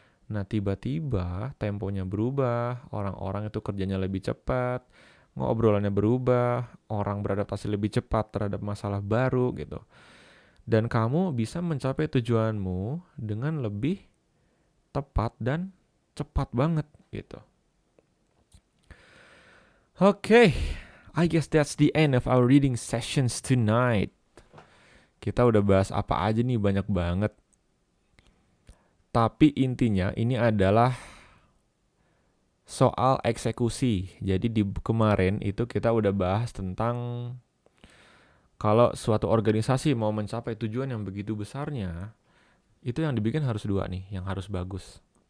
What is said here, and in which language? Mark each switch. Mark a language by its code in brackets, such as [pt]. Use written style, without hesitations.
[id] Nah, tiba-tiba temponya berubah, orang-orang itu kerjanya lebih cepat, ngobrolannya berubah, orang beradaptasi lebih cepat terhadap masalah baru gitu. Dan kamu bisa mencapai tujuanmu dengan lebih tepat dan cepat banget gitu. [en] Okay, I guess that's the end of our reading sessions tonight. [id] Kita udah bahas apa aja nih, banyak banget. Tapi intinya ini adalah soal eksekusi. Jadi di kemarin itu kita udah bahas tentang kalau suatu organisasi mau mencapai tujuan yang begitu besarnya, itu yang dibikin harus 2 nih, yang harus bagus.